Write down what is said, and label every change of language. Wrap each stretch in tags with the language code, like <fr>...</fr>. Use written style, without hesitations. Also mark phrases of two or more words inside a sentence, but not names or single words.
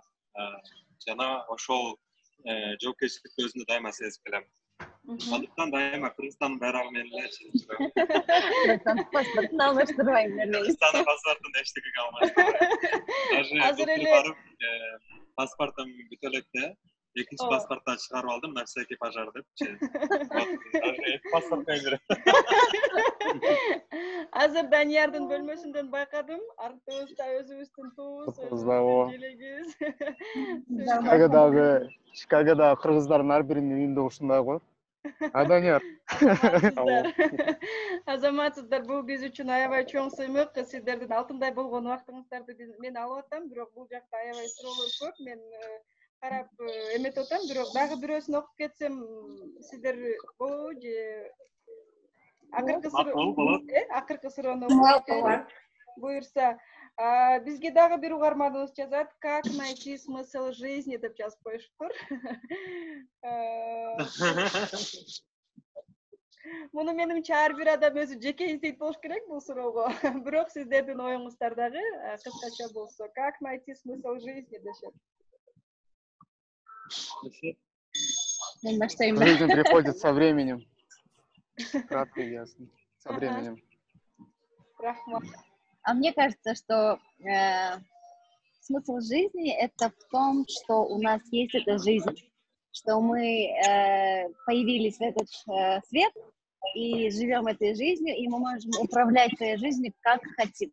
<ky>Жана ошол жоопкерчиликти өзүмдө дайыма сезип келем. Андыктан дайыма Кыргызстандын байрагы менен эле чыгып жүрөм. Паспортун алмаштырбайм эле. Кыргызстандын паспортун эчтекеге алмаштырбайм. Азыр эле барып паспортум бүтө электе, экинчи паспорттан чыгарып алдым,</ky> <ru>на всякий пожар</ru> <ky>депчи. Паспорт менен. Азыр Даниярдын бөлмөсүндөн байкадым, артыбызда өзүбүздүн туубуз, желегибиз. Чикагодагы кыргыздардын ар биринин үйүндө ушундай го. Данияр. Азаматсыздар, бул биз үчүн аябай чоң сыймык. Сиздердин алтындай болгон убактыңыздарды мен алып атам, бирок бул жакта аябай суроолор көп. Мен карап эметип атам, бирок дагы бирөөсүн окуп кетсем, сиздер болобу же акыркы суроону буюрса, бизге дагы бир угарманыбыз жазат:</ky> <ru>как найти смысл жизни</ru> <ky>деп жазып коюшуптур. Муну менимче ар бир адам өзү жеке издейт болуш керек бул суроого. Бирок сиздердин оюңуздар дагы кыскача болсо,</ky> <ru>как найти смысл жизни дешет.</ru> <ky>Мен баштайм.</ky> <ru>Жизнь приходит со временем. Кратко и ясно. Со временем.</ru> <ky>Рахмат.</ky> <ru>А мне кажется, что смысл жизни — это в том, что у нас есть эта жизнь, что мы появились в этот свет и живем этой жизнью, и мы можем управлять своей жизнью как хотим.</ru>